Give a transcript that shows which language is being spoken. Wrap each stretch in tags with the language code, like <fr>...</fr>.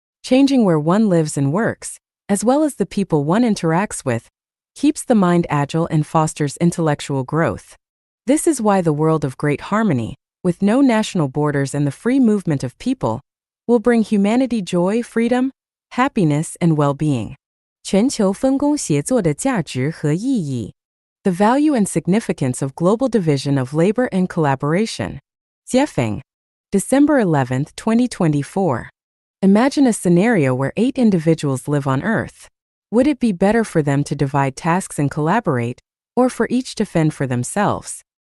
<en>Changing where one lives and works, as well as the people one interacts with, keeps the mind agile and fosters intellectual growth. This is why the world of great harmony, with no national borders and the free movement of people, will bring humanity joy, freedom, happiness, and well-being.</en> <zh>全球分工协作的价值和意义.</zh> <en>The value and significance of global division of labor and collaboration. Jiefeng, December 11, 2024. Imagine a scenario where 8 individuals live on Earth. Would it be better for them to divide tasks and collaborate, or for each to fend for themselves?</en>